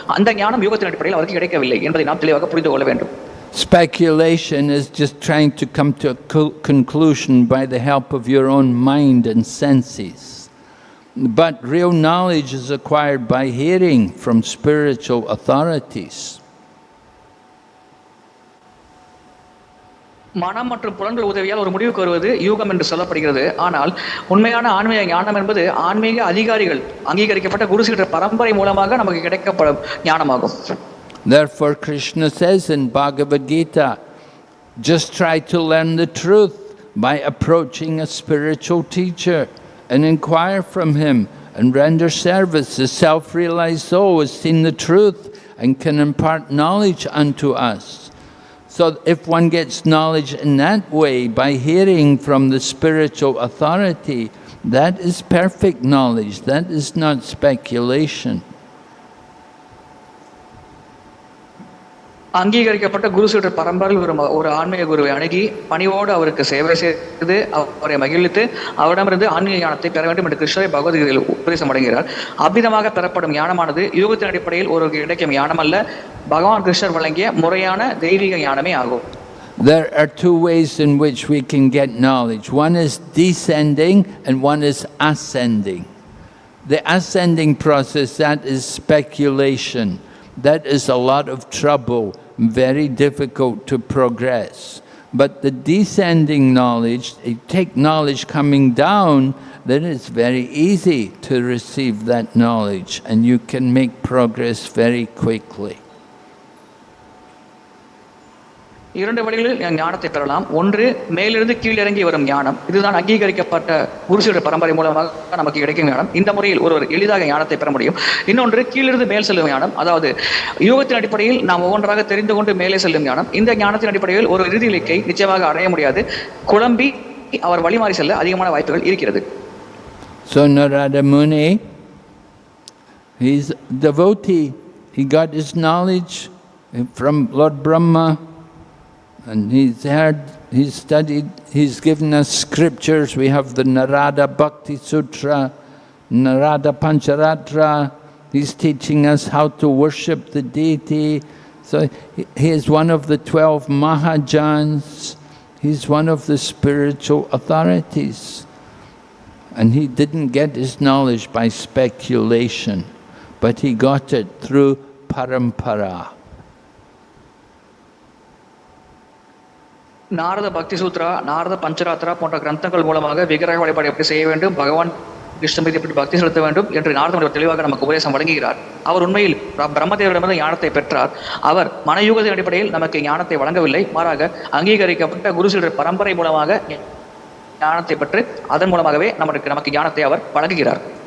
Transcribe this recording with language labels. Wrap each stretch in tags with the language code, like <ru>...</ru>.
<ta>அந்த ஞானம் யூகத்தின் அடிப்படையில் அவருக்கு கிடைக்கவில்லை என்பதை நாம் தெளிவாக புரிந்து கொள்ள வேண்டும்.</ta> <en>Speculation is just trying to come to a conclusion by the help of your own mind and senses. But real knowledge is acquired by hearing from spiritual authorities.</en> <ta>மனம் மற்றும் புலன்கள் உதவியால் ஒரு முடிவுக்கு வருவது யூகம் என்று சொல்லப்படுகிறது. ஆனால் உண்மையான ஆன்மீக ஞானம் என்பது ஆன்மீக அதிகாரிகள் அங்கீகரிக்கப்பட்ட குருசீடர் பரம்பரை மூலமாக நமக்கு கிடைக்கப்படும் ஞானமாகும்.</ta> <en>Therefore Krishna says in Bhagavad Gita, just try to learn the truth by approaching a spiritual teacher and inquire from him and render service. The self-realized soul has seen the truth and can impart knowledge unto us. So if one gets knowledge in that way, by hearing from the spiritual authority, that is perfect knowledge. That is not speculation.</en> <ta>அங்கீகரிக்கப்பட்ட குரு சீடர் பரம்பரையில் ஒரு ஆன்மீக குருவை அணுகி பணிவோடு அவருக்கு சேவை செய்து அவரை மகிழ்வித்து அவரிடமிருந்து ஆன்மீக ஞானத்தை பெற வேண்டும் என்று கிருஷ்ணரை பகவத்கீதையில் உபதேசம் அடைகிறார். அவ்விதமாக பெறப்படும் ஞானமானது யூகத்தின் அடிப்படையில் ஒரு கிடைக்கும் ஞானம் அல்ல, பகவான் கிருஷ்ணர் வழங்கிய முறையான தெய்வீக ஞானமே ஆகும்.</ta> <en>There are two ways in which we can get knowledge. One is descending and one is ascending. The ascending process, that is speculation. That is a lot of trouble, very difficult to progress. But the descending knowledge, you take knowledge coming down, then it's very easy to receive that knowledge and you can make progress very quickly.</en> <ta>இரண்டு வழிகளில் ஞானத்தை பெறலாம். ஒன்று மேலிருந்து கீழிறங்கி வரும் ஞானம், இதுதான் அங்கீகரிக்கப்பட்ட குருசீடர் பரம்பரை மூலமாக நமக்கு கிடைக்கும் ஞானம். இந்த முறையில் ஒருவர் எளிதாக ஞானத்தை பெற முடியும். இன்னொன்று கீழிருந்து மேல் செல்லும் ஞானம், அதாவது யூகத்தின் அடிப்படையில் நாம் ஒவ்வொன்றாக தெரிந்து கொண்டு மேலே செல்லும் ஞானம். இந்த ஞானத்தின் அடிப்படையில் ஒரு இறுதி இலக்கை நிச்சயமாக அடைய முடியாது, குழம்பி அவர் வழிமாறி செல்ல அதிகமான வாய்ப்புகள் இருக்கிறது.</ta> <en>So Narada Muni, he's devotee. He got his knowledge from Lord Brahma. And he's heard, he's studied, he's given us scriptures. We have the Narada Bhakti Sutra, Narada Pancharatra. He's teaching us how to worship the deity. So he is one of the 12 Mahajans. He's one of the spiritual authorities. And he didn't get his knowledge by speculation, but he got it through parampara.</en> <ta>Narada பக்தி சூத்ரா, நாரத பஞ்சராத்ரா போன்ற கிரந்தங்கள் மூலமாக விக்கிரக வழிபாடு எப்படி செய்ய வேண்டும், பகவான் கிருஷ்ணன் மீது எப்படி பக்தி செலுத்த வேண்டும் என்று நாரத தெளிவாக நமக்கு உபதேசம் வழங்குகிறார். அவர் உண்மையில் பிரம்மதேவரிடமிருந்து ஞானத்தை பெற்றார். அவர் மனயுகத்தின் அடிப்படையில் நமக்கு ஞானத்தை வழங்கவில்லை, மாறாக அங்கீகரிக்கப்பட்ட குருசீடர் பரம்பரை மூலமாக ஞானத்தை பெற்று அதன் மூலமாகவே நமக்கு ஞானத்தை அவர் வழங்குகிறார்.</ta>